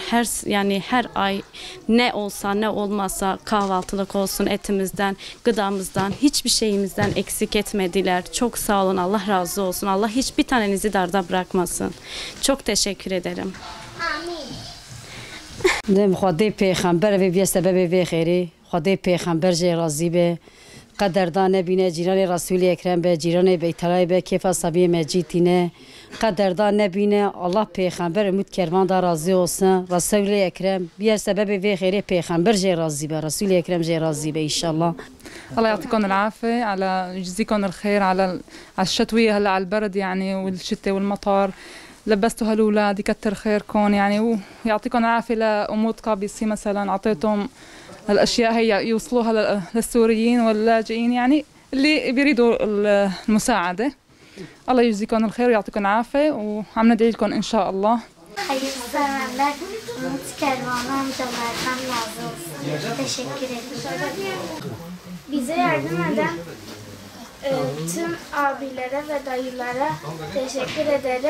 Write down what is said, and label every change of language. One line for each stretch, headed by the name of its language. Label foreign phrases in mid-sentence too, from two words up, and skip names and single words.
Turkish: Her ay ne olsa ne olmasa kahvaltılık olsun etimizden, gıdamızdan, hiçbir şeyimizden eksik etmediler. Çok sağ olun. Allah razı olsun. Allah hiçbir tanenizi darda bırakmasın. Çok teşekkür ederim. Amin.
Kurdish: Xwedê pêxember ve biye sebebê vê xêrê. Xwedê pêxember jê razî be. Qederdan nebîne cîranê Rasûlê Ekrem be, cîranê Beytelayê be, kêfa sabiyê mecîd tîne. Qederdan nebîne Allah pêxember Umut Kervan
Turkish: da razı olsun.
Kurdish: Rasûlê Ekrem biye sebebê vê xêrê pêxember jê razî be. Rasûlê Ekrem jê razî be inşallah.
Arabic: الله يعطيكم العافية على يجزيكم الخير على الشتوية هلا على البرد يعني والشتاء والمطر لبستوا هالأولاد يكتر خيركم يعني ويعطيكم العافية لأمود قابسي مثلا أعطيتهم الأشياء هي يوصلوها للسوريين واللاجئين يعني اللي بيريدوا المساعدة. الله يجزيكم الخير ويعطيكم العافية وعم ندعي لكم إن شاء الله.
Turkish: Hayırseverler Umut Kervanı amcalardan razı olsun. Teşekkür ederim. Bize yardım eden tüm abilere ve dayılara teşekkür ederim.